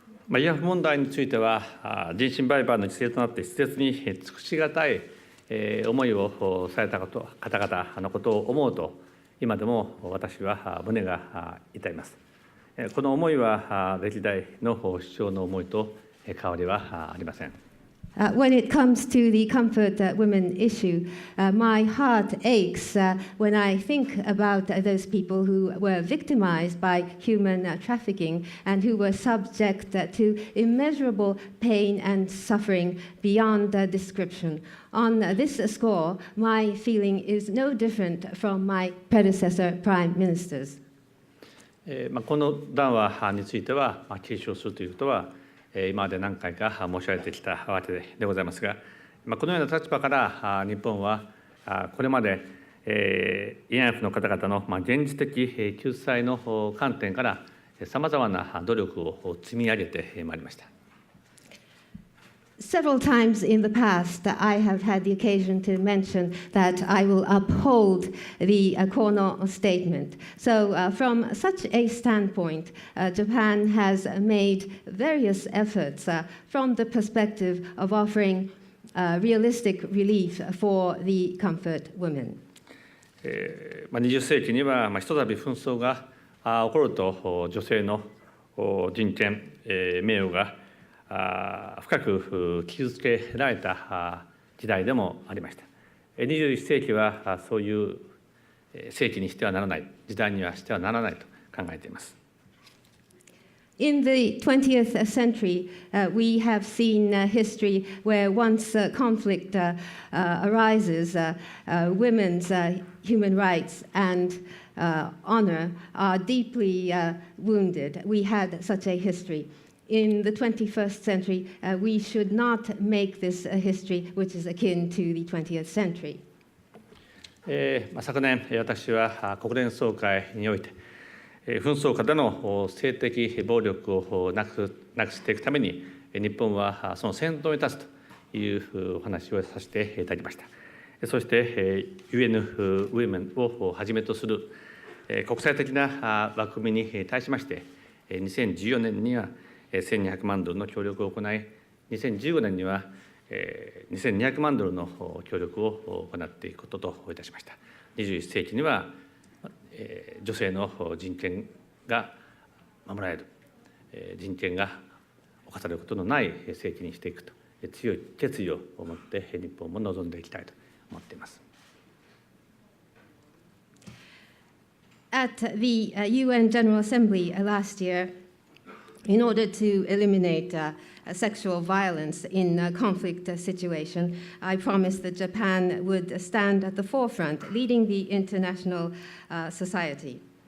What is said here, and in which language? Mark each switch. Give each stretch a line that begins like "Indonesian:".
Japanese: 慰安婦問題については、人身売買の犠牲となって施設に尽くしがたい思いをされた方々のことを思うと、今でも私は胸が痛います。この思いは歴代の首相の思いと変わりはありません。
English: When it comes to the comfort women issue, my heart aches when I think about those people who were victimized by human trafficking and who were subject to immeasurable pain and suffering beyond description. On this score, my feeling is no different from my predecessor prime ministers.
Japanese: この談話については継承するということは今まで何回か申し上げてきたわけでございますが、このような立場から日本はこれまで慰安婦の方々の現実的救済の観点からさまざまな努力を積み上げてまいりました。
English: Several times in the past, I have had the occasion to mention that I will uphold the Kono statement. So from such a standpoint, Japan has made various efforts from the perspective of offering realistic relief for the comfort women.
Japanese: 20世紀にはひとたび紛争が起こると女性の人権、名誉が深く傷つけられた時代でもありました。 21世紀はそういう世紀にしてはならない、時代にはしてはならないと考えています。
English: In the 20th century, we have seen history where once conflict arises, women's human rights and honor are deeply wounded. We had such a history. In the 21st century, we should not make this a history which is akin to the 20th century.
Japanese: 昨年、私は国連総会において、紛争下での性的暴力をなくしていくために、日本はその先頭に立つというお話をさせていただきました。そして、UN Women をはじめとする国際的な枠組みに対しまして、2014年には1200万ドルの協力を行い、2015年には2200万ドルの協力を行っていくことといたしました。 21世紀には女性の人権が守られる、人権が侵されることのない世紀にしていくと強い決意を持って日本も臨んでいきたいと思っています。
English: At the UN General Assembly last year, in order to eliminate sexual violence in a conflict situation, I promised that Japan would stand at the forefront, leading the international society.